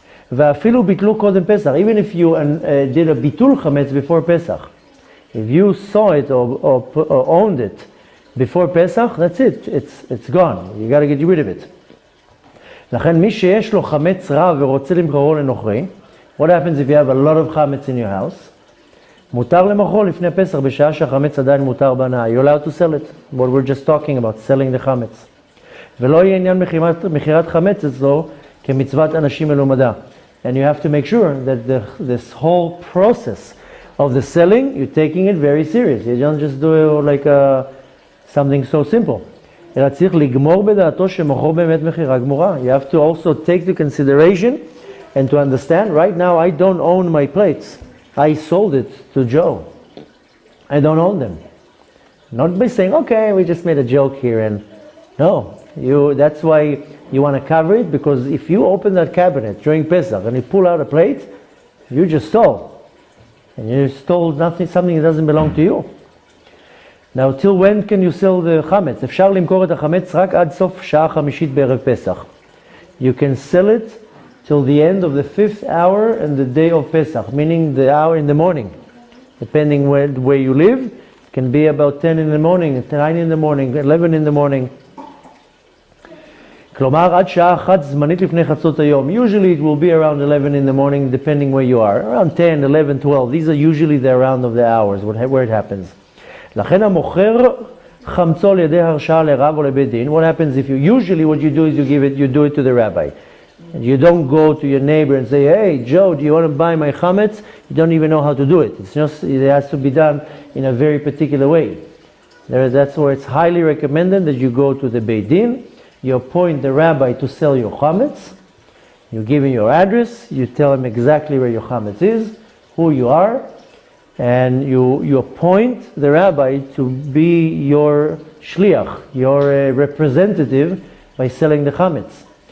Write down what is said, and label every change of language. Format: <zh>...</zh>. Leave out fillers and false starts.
<he>Ve'afilu bitlu kodem Pesach.</he> <en>Even if you did a bitul chametz before Pesach, if you saw it or owned it before Pesach, that's it. It's gone. You got to get rid of it.</en> <he>לכן מי שיש לו חמץ רב ורוצה למכרו לנוכרי,</he> <en>what happens if you have a lot of chametz in your house?</en> <he>מותר למכרו לפני פסח בשעה שהחמץ עדיין מותר בהנאה.</he> <en>You're allowed to sell it. What we're just talking about, selling the chametz.</en> <he>ולא יהיה עניין מכירת חמץ אצלו כמצוות אנשים מלומדה.</he> <en>And you have to make sure that this whole process of the selling, you're taking it very serious. You don't just do it like something so simple. You have to also take the consideration and to understand, right now I don't own my plates. I sold it to Joe. I don't own them. Not by saying, okay, we just made a joke here, and no. That's why you want to cover it, because if you open that cabinet during Pesach and you pull out a plate, you just stole. And you stole something that doesn't belong to you. Now, till when can you sell the chametz?</en> <he>אפשר למכור את החמץ רק עד סוף שעה חמישית בערב פסח.</he> <en>You can sell it till the end of the 5th hour and the day of Pesach, meaning the hour in the morning. Depending where you live, it can be about 10 in the morning, 9 in the morning, 11 in the morning.</en> <he>כלומר, עד שעה אחת זמנית לפני חצות היום.</he> <en>Usually it will be around 11 in the morning, depending where you are. Around 10, 11, 12. These are usually the round of the hours where it happens.</en> <he>לכן המוכר חמצו על ידי הרשאה לרב או לבית דין.</he> <en>What happens if usually what you do is you do it to the rabbi. And you don't go to your neighbor and say, hey, Joe, do you want to buy my chametz? You don't even know how to do it. It has to be done in a very particular way. That's where it's highly recommended that you go to the Beit Din, you appoint the rabbi to sell your chametz, you give him your address, you tell him exactly where your chametz is, who you are, and you appoint the rabbi to be your shliach, your representative by selling the chametz.</en>